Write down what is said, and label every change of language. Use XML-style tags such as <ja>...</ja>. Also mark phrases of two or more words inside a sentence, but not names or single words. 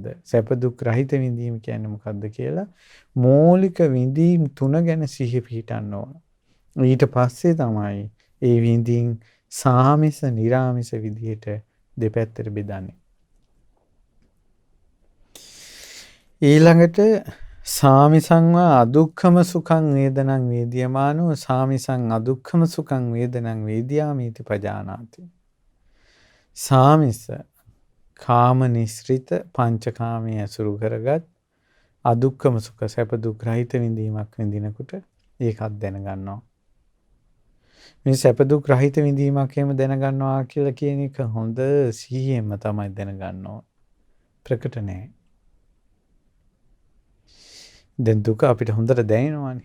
<si>සැප දුක් රහිත විඳීම කියන්නේ මොකද්ද කියලා මූලික විඳීම් තුන ගැන සිහි පිහිටන්න ඕන. ඊට පස්සේ තමයි ඒ විඳීම් සාමිස නිරාමිස විදිහට දෙපැත්තට බෙදන්නේ.</si> <pi>ඊළඟට සාමිසං වා අදුක්ඛම සුඛං වේදනං වේදියමානෝ සාමිසං අදුක්ඛම සුඛං වේදනං වේදියාමීති පජානාති.</pi> <si>සාමිස කාම නිස්ෘත පංචකාමයේ ඇසුරු කරගත්</si> <pi>අදුක්ඛම සුඛ</pi> <si>සැප දුක් රහිත විඳීමක් විඳිනකොට ඒකත් දැනගන්නවා. මේ සැප දුක් රහිත විඳීමක් එහෙම දැනගන්නවා කියලා කියන එක හොඳ සිහියෙන්ම තමයි දැනගන්න ඕන. ප්‍රකට නැහැ. දැන් දුක අපිට හොඳට දැනෙනවානේ.</si>